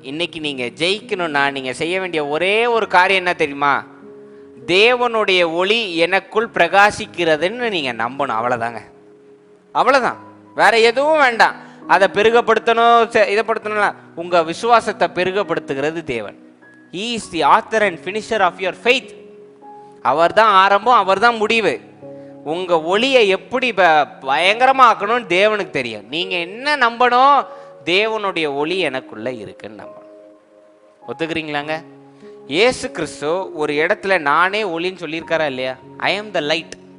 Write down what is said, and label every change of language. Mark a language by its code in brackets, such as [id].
[ta] இன்னைக்கு நீங்க ஜெயிக்கணும்னா நீங்க செய்ய வேண்டிய ஒரே ஒரு காரியம் என்ன தெரியுமா? தேவனுடைய ஒளி எனக்குள் பிரகாசிக்கிறதுன்னு நீங்க நம்பணும். அவ்வளவுதாங்க, அவ்வளவுதான். வேற எதுவும் வேண்டாம். அதை பெருகப்படுத்தணும், இதைப்படுத்தணும். உங்க விசுவாசத்தை பெருகப்படுத்துகிறது தேவன். [en] He is the author and finisher of your faith. [ta] அவர் தான் ஆரம்பம், அவர் தான் முடிவு. உங்க ஒளியை எப்படி பயங்கரமாக்கணும்னு தேவனுக்கு தெரியும். நீங்க என்ன நம்பணும்? தேவனுடைய ஒளி எனக்குள்ள இருக்குன்னு நம்பணும். ஒத்துக்கிறீங்களாங்க? இயேசு கிறிஸ்து ஒரு இடத்துல நானே ஒளின்னு சொல்லியிருக்காரா இல்லையா? [en] I am the light.